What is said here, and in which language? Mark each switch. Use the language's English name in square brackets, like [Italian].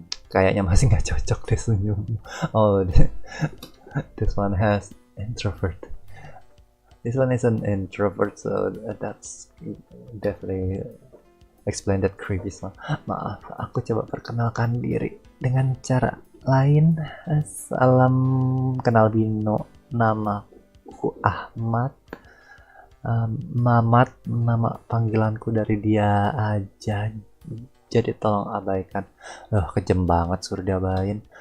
[Indonesian] Kayaknya masih nggak cocok deh senyum. [English] Oh, this one has introvert. This one is an introvert, so that's definitely explain that creepy smile. [Indonesian] Maaf, aku coba perkenalkan diri dengan cara lain. Salam kenal Bino, namaku Ahmad. Mamat, nama panggilanku dari dia aja. Jadi tolong abaikan. Kejem banget suruh diabain.